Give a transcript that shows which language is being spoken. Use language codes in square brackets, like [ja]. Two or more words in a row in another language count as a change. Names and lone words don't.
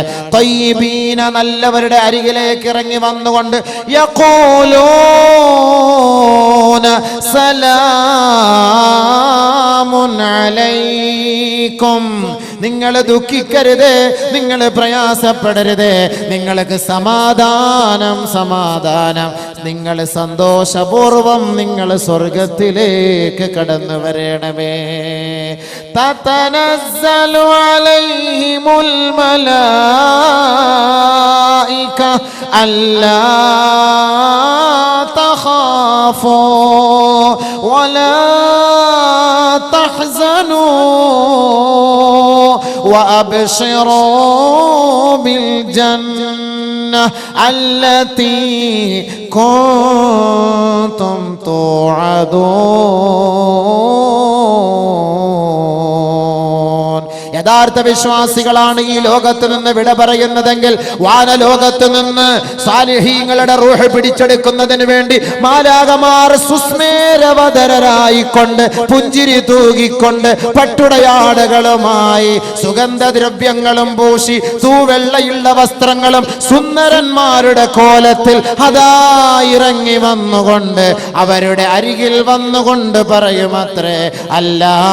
[ml] തയ്യിബീന, നല്ലവരുടെ അരികിലേക്ക് ഇറങ്ങി വന്നുകൊണ്ട് [ar] يقولون سلام عليكم, [ml] നിങ്ങൾ ദുഃഖിക്കരുത്, നിങ്ങൾ പ്രയാസപ്പെടരുത്, നിങ്ങൾക്ക് സമാധാനം, സമാധാനം, നിങ്ങൾ സന്തോഷപൂർവം നിങ്ങൾ സ്വർഗത്തിലേക്ക് കടന്നു വരണമേ. [ar] تتنزل عليهم الملائكة ألا تخافوا ولا تحزنوا وأبشروا بالجنة التي كنتم توعدون. [ml] യഥാർത്ഥ വിശ്വാസികളാണ് ഈ ലോകത്ത് നിന്ന് വിട പറയുന്നതെങ്കിൽ വാനലോകത്ത് നിന്ന് സാലിഹീങ്ങളുടെ റൂഹ് പിടിച്ചെടുക്കുന്നതിന് വേണ്ടി മാലാകമാർ സുസ്മേരവതരായിക്കൊണ്ട് പുഞ്ചിരി തൂകിക്കൊണ്ട് പട്ടുടയാടകളുമായി സുഗന്ധദ്രവ്യങ്ങളും പൂശി തൂവെള്ളയുള്ള വസ്ത്രങ്ങളും സുന്ദരന്മാരുടെ കോലത്തിൽ അതാ ഇറങ്ങി വന്നുകൊണ്ട് അവരുടെ അരികിൽ വന്നുകൊണ്ട് പറയുമത്രേ, അല്ലാ